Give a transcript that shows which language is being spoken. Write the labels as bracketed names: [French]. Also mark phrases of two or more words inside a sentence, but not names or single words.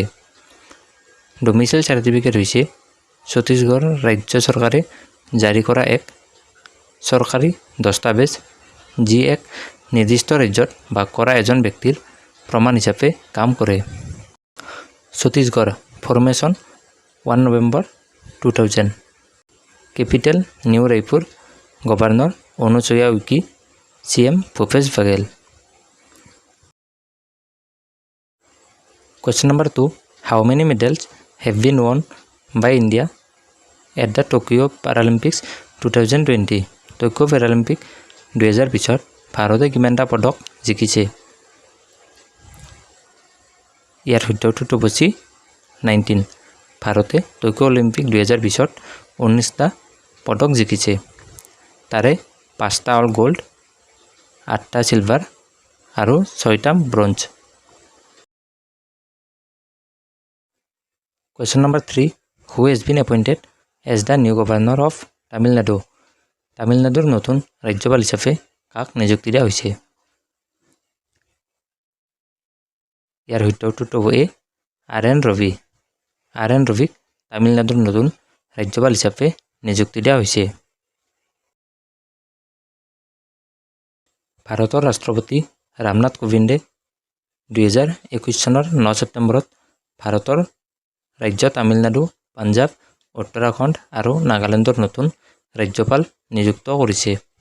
[Assamese] ডমিচাইল চাৰ্টিফিকেট হৈছে ছত্তীশগড় ৰাজ্য চৰকাৰে জাৰি কৰা এক চৰকাৰী দস্তাবেজ, যি এক নিৰ্দিষ্ট ৰাজ্যত বাস কৰা এজন ব্যক্তিৰ প্ৰমাণ হিচাপে কাম কৰে। ছত্তীশগড় ফৰ্মেশ্যন 1 নৱেম্বৰ 2000। কেপিটেল নিউ ৰায়পুৰ। গভৰ্ণৰ অনুসুয়া উইকি। CM ভূপেশ বাঘেল। [English] Question number 2. How many medals have been won by India at the Tokyo Paralympics 2020? [Assamese] টকিঅ' পেৰালিম্পিক 2020ত ভাৰতে কিমানটা পদক জিকিছে? ইয়াৰ শুদ্ধ উত্তৰটো হৈছে 19। ভাৰতে টকিঅ' অলিম্পিক 2020ত 19টা পদক জিকিছে। তাৰে 5টা [English] all gold, [Assamese] 8টা চিলভাৰ আৰু 6টা ব্ৰঞ্জ। [English] Question number 3. Who has been appointed as the new governor of Tamil Nadu? [Assamese] তামিলনাডুৰ নতুন ৰাজ্যপাল হিচাপে কাক নিযুক্তি দিয়া হৈছে? ইয়াৰ শুদ্ধ উত্তৰটো হ'ল RN ৰবি। RN ৰবিক তামিলনাডুৰ নতুন ৰাজ্যপাল হিচাপে নিযুক্তি দিয়া হৈছে। ভাৰতৰ ৰাষ্ট্ৰপতি ৰামনাথ কোবিন্দে 2021 চনৰ 9 ছেপ্টেম্বৰত ভাৰতৰ ৰাজ্য তামিলনাডু, পাঞ্জাৱ, উত্তৰাখণ্ড আৰু নাগালেণ্ডৰ নতুন ৰাজ্যপাল নিযুক্ত কৰিছে।